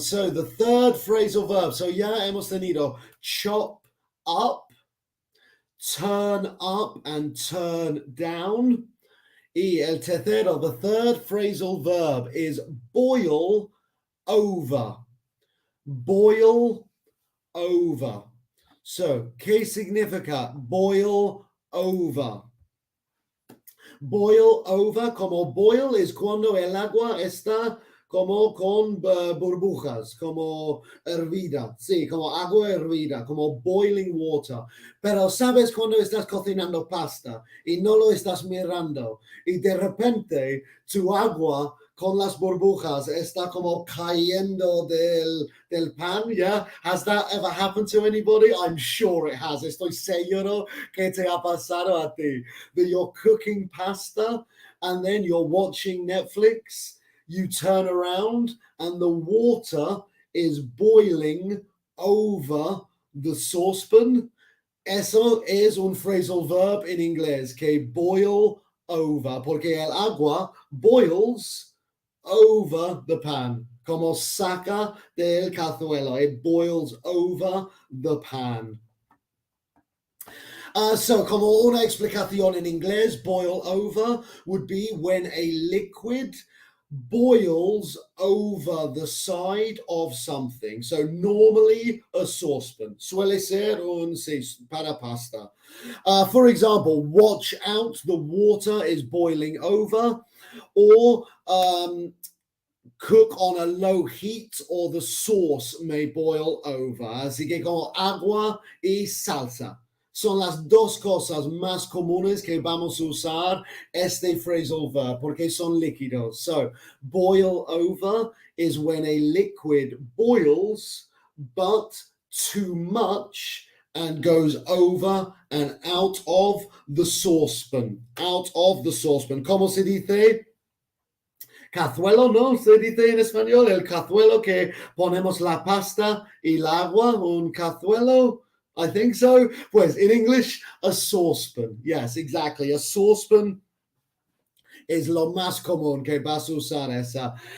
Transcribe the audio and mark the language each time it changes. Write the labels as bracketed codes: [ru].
[en] So the third phrasal verb. So [es] ya hemos tenido [en] chop up, turn up and turn down. [es] Y el tercero, [en] the third phrasal verb is boil over. Boil over. [es] So, ¿qué significa boil over? Boil over, como boil es cuando el agua está como con burbujas, como hervida, sí, como agua hervida, como [en] boiling water. [es] Pero sabes cuando estás cocinando pasta y no lo estás mirando y de repente tu agua con las burbujas está como cayendo del pan, yeah? [en] Has that ever happened to anybody? I'm sure it has. [es] Estoy seguro que te ha pasado a ti. [en] That you're cooking pasta and then you're watching Netflix, you turn around and the water is boiling over the saucepan. [es] Eso es un phrasal verb en inglés, que boil over, porque el agua [en] boils over the pan, [es] como saca del cazuela. [en] It boils over the pan. So [es] como una explicación en inglés, [en] boil over would be when a liquid boils over the side of something. So normally a saucepan. [es] Suele ser un para pasta. [en] For example, watch out, the water is boiling over. Or cook on a low heat or the sauce may boil over. [es] Así que como agua y salsa son las dos cosas más comunes que vamos a usar este phrasal verb porque son líquidos. [en] So, boil over is when a liquid boils, but too much and goes over and out of the saucepan. Out of the saucepan. [es] ¿Cómo se dice? Cazuelo, ¿no? Se dice en español el cazuelo que ponemos la pasta y el agua, un cazuelo. [en] I think so. Pues in English, a saucepan. Yes, exactly. A saucepan is [es] lo más común que vas a usar esa.